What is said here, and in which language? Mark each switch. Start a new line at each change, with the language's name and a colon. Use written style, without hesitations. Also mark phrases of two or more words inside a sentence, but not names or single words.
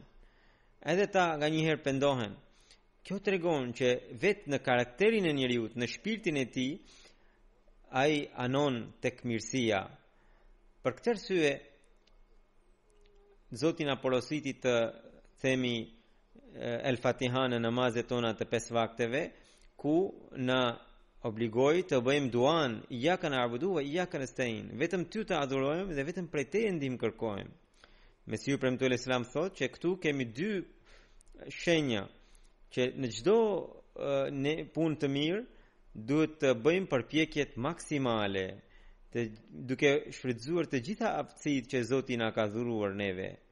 Albanian: Edhe ata nganjëherë pendohen. Kjo tregon që vetë në karakterin e njeriu, në shpirtin e tij, ai anon tek mirësia. Për këtë arsye Zoti na porositi të themi El Fatiha në namazet tona të 5 vakteve, ku na obligoi të bëjmë duan
Arabic: إياك نعبد وإياك نستعين.
Albanian: Vetëm ty të adhurojmë dhe vetëm prej teje ndihmë kërkojmë. Mesiu premtuar Islam thotë që këtu kemi dy shenja që në çdo punë të mirë duhet të bëjmë përpjekjet maksimale, duke shfrytzuar të gjitha aftësitë që Zoti na ka dhuruar neve.